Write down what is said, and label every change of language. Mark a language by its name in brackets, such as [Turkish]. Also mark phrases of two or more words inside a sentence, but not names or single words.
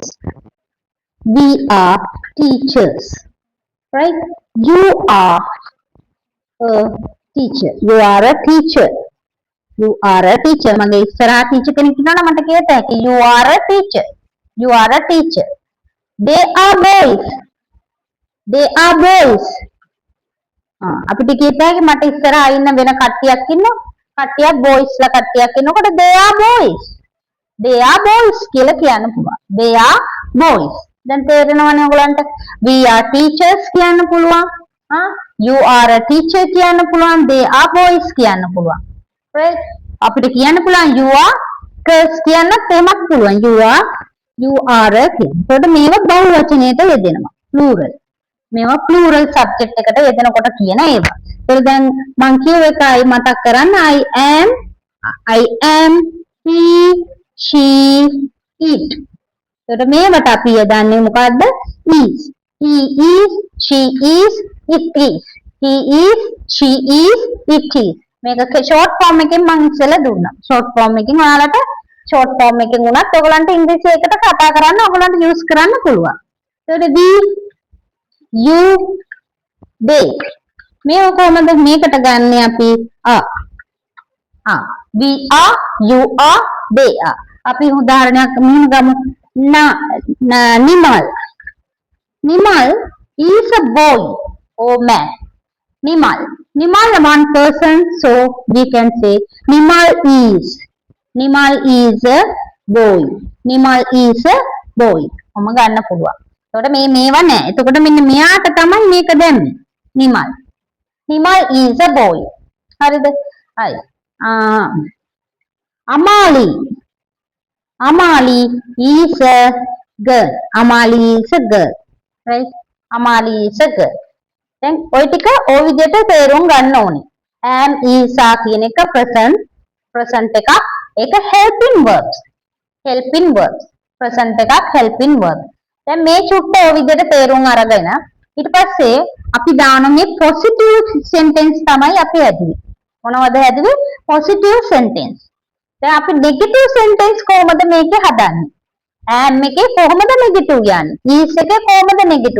[English] We are teachers. Right? You are a teacher. You are a teacher. You are a teacher. [Sinhala] මගේ ඉස්සරහා teacher කෙනෙක් ඉන්නවා නම් මට කියත හැකි [English] you are a teacher. You are a teacher. They are boys. They are boys. [Sinhala] අපිට කියත හැකි මට ඉස්සරහා ඉන්න වෙන කට්ටියක් ඉන්නවා. කට්ටියක් boys ලා කට්ටියක් ඉන්නකොට [English] they are boys. They are boys [Sinhala] කියලා කියන්න පුළුවන්. [English] They are boys. [Sinhala] දැන් තේරෙනවනේ ඔයගලන්ට [English] we are teachers [Sinhala] කියන්න පුළුවන්. [English] You are a teacher [Sinhala] කියන්න පුළුවන්. [English] They are boys [Sinhala] කියන්න පුළුවන්. [English] Right? [Sinhala] අපිට කියන්න පුළුවන් [English] you are girls [Sinhala] කියන්නත් එහෙමත් පුළුවන්. [English] You are a [Sinhala] කියන. ඒකට මේවා බහුවචනයට යෙදෙනවා. plural. මේවා plural subject එකට යෙදෙනකොට කියන ඒවා. ඒක දැන් මං කියව එකයි මතක් කරන්න [English] I am he she it. [Sinhala] එතකොට මේවට අපි යදන්නේ මොකද්ද? [English] is. He is, she is, it is. He is, she is, it is. [Sinhala] මේක [English] short form [Sinhala] එකෙන් මම ඉස්සෙල්ලා දුන්නා. [English] short form [Sinhala] එකෙන් ඔයාලට [English] short form [Sinhala] එකෙන් උනත් ඔයගලන්ට ඉංග්‍රීසි එකට කතා කරන්න ඔයගලන්ට use කරන්න පුළුවන්. [English] එතකොට we, you, they. [Sinhala] මේක කොහොමද මේකට ගන්න අපි [English] we are, you are, they are. [Sinhala] අපි උදාහරණයක් මෙහෙම ගමු. [English] Nimal. Nimal is a boy or man. Nimal. Nimal is one person, so we can say Nimal is. Nimal is a boy. Nimal is a boy. [Sinhala] ඔම ගන්න පුළුවන්. එතකොට මේවා නෑ. එතකොට මෙන්න මෙයාට තමයි මේක දැම්මේ. [English] Nimal. Nimal is a boy. [Sinhala] හරිද? හරි. [English] Amali. Amali is a girl. Amali is a girl. Right? Amali is a girl. [Sinhala] Then ඔය ටික ඔය විදිහට තේරුම් ගන්න ඕනේ. [English] am is are [Sinhala] කියන එක present එකක්. [English] ඒක helping verbs. helping verbs. [Sinhala] present එකක් [English] helping verb. [Sinhala] දැන් මේ චුට්ට ඔය විදිහට තේරුම් අරගෙන ඊට පස්සේ අපි දාන මේ [English] positive sentence [Sinhala] තමයි අපි හැදුවේ. මොනවද හැදුවේ? [English] positive sentence. [Sinhala] දැන් අපි [English] negative sentence [Sinhala] කොහොමද මේකේ හදන්නේ? am එකේ කොහොමද negative යන්නේ? is එකේ කොහොමද negative?